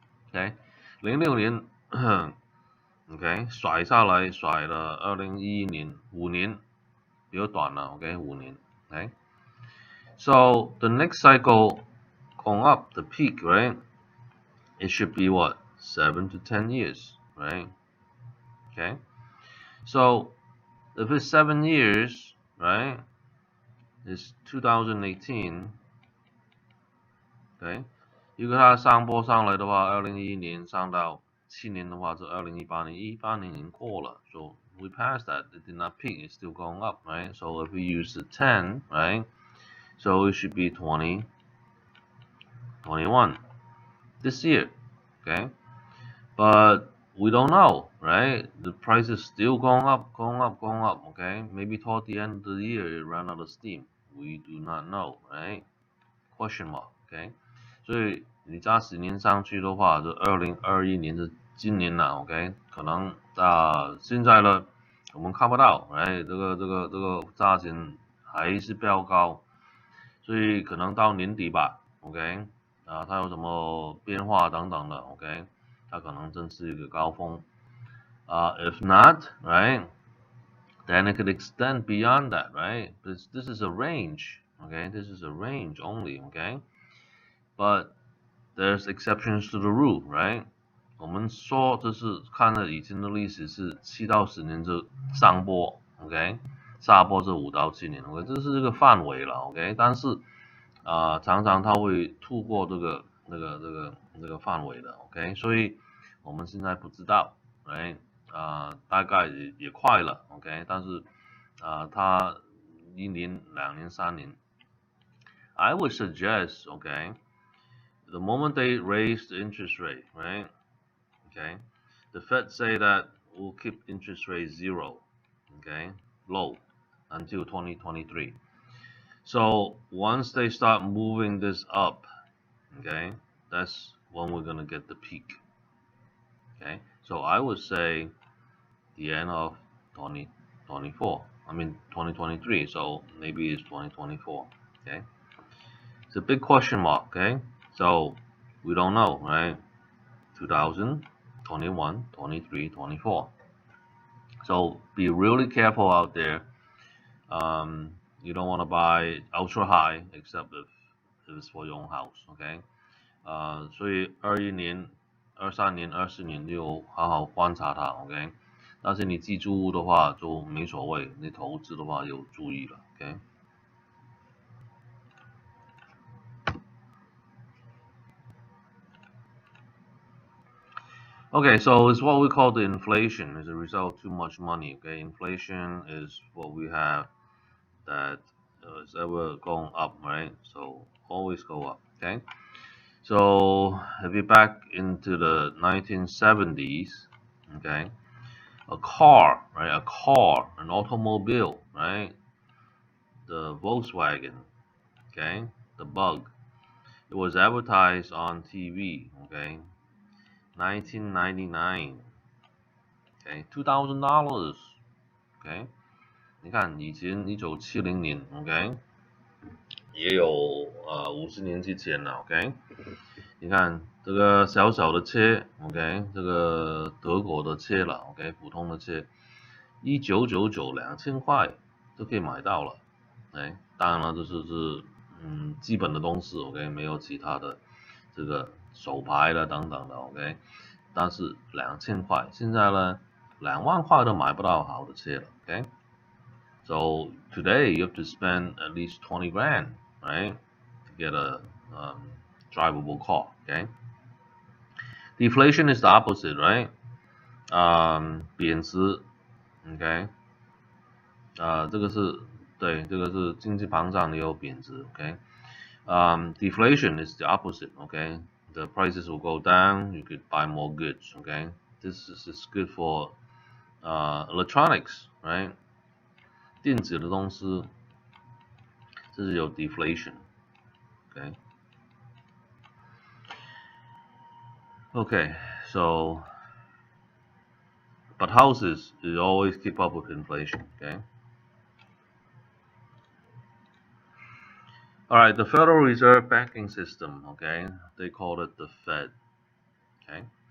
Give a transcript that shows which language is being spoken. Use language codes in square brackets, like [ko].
[zh] Okay, 06年，OK， 甩下来，甩了2011年5年，比较短了 ，OK， 5年 ，OK。 [en] So the next cycle going up, the peak, right? It should be what? 7 to 10 years, right? Okay. So if it's 7 years, right? It's 2018. Okay. [zh] 如果它上波上来的话，2011年上到7年的话是2018年，18年已经过了 ， [en] so we passed that. It did not peak. It's still going up, right? So if we use the 10, right? So it should be 20, 21 this year, okay? But we don't know, right? The price is still going up, going up, going up, okay? Maybe toward the end of the year it ran out of steam. We do not know, right? Question mark, okay? [zh] 所以你加10年上去的话，就2021年是今年了 ，OK？可能现在呢，我们看不到，哎，这个价钱还是飙高，所以可能到年底吧 ，OK？它有什么变化等等的 ，OK？它可能真是一个高峰。 [en] If not, right? Then it could extend beyond that, right? This is a range, okay? This is a range only, okay? But there's exceptions to the rule, right? [zh] 我们说这是看了以前的历史是7到10年就上波 ，OK， 下波是5到7年 ，OK， 这是这个范围了 ，OK， 但是常常它会突破这个范围的 ，OK， 所以我们现在不知道 ，right？大概也快了 ，OK， 但是它1年、2年、3年 [en] ，I would suggest, okay, the moment they raise the interest rate, right? Okay, the Fed say that we'll keep interest rate zero, okay, low until 2023. So once they start moving this up, okay, that's when we're gonna get the peak. Okay, so I would say the end of 2024. I mean 2023. So maybe it's 2024. Okay. It's a big question mark, okay? So we don't know, right? 2000, 21, 23, 24. So be really careful out there. You don't want to buy ultra high, except if it's for your own house, okay? [zh] 所以21年、23年、24年就好好观察它，OK？但是你自住屋的话就没所谓，你投资的话有注意了，OK？ [en] Okay, so it's what we call the inflation. As a result of too much money. Okay, inflation is what we have that is ever going up, right? So always go up. Okay, so if you're back into the 1970s, okay, a car, right? A car, an automobile, right? The Volkswagen, okay, the Bug. It was advertised on TV, okay, 1999. Okay, $2,000. [zh] OK，你看以前1970年，OK，也有50年之前了，OK，你看这个小小的车，OK，这个德国的车了，OK，普通的车，19992000块就可以买到了，哎，当然了，这是基本的东西，OK，没有其他的这个手牌的等等的，OK，但是2000块，现在呢2万块都买不到好的车了，OK。 [en] So today you have to spend at least 20 grand, right, to get a drivable car. Okay. Deflation is the opposite, right? [zh] 贬值，OK，这个是对，这个是经济膨胀也有贬值，OK。 [en] Deflation is the opposite, okay? The prices will go down, you could buy more goods, okay? This is good for electronics, right? [zh] 电子的东西，这是有 deflation, okay? [en] Okay, so but houses you always keep up with inflation, okay? All right, the Federal Reserve banking system, okay? They call it the Fed, okay?